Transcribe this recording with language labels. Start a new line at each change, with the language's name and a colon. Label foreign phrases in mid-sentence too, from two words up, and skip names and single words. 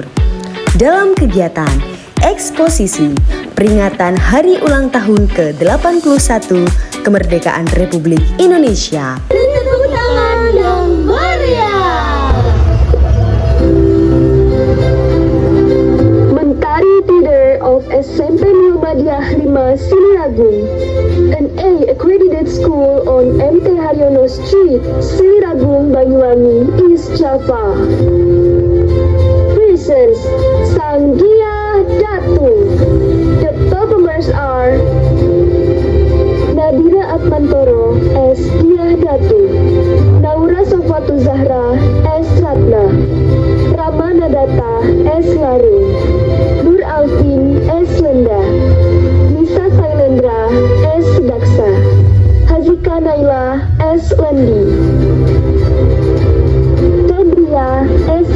Indonesian: Dalam kegiatan eksposisi peringatan Hari Ulang Tahun ke-81 Kemerdekaan Republik Indonesia. Tepuk tangan yang meriah.
English: Mentari Leader of SMP Muhammadiyah 5 Siliragung, an A-accredited school on MT Haryono Street, Siliragung, Banyuwangi, East Java. Presents Sanggia Datu. The performers are Nadira Atmantoro, S. Diah Datu, Naura Sofatu Zahra, S. Ratna, Rama Nadata, S. Larung, Nur Alvin, S. Lenda, Nisa Sailendra, S. Daksa, Hazika Naila, S. Lendi, Febria, S.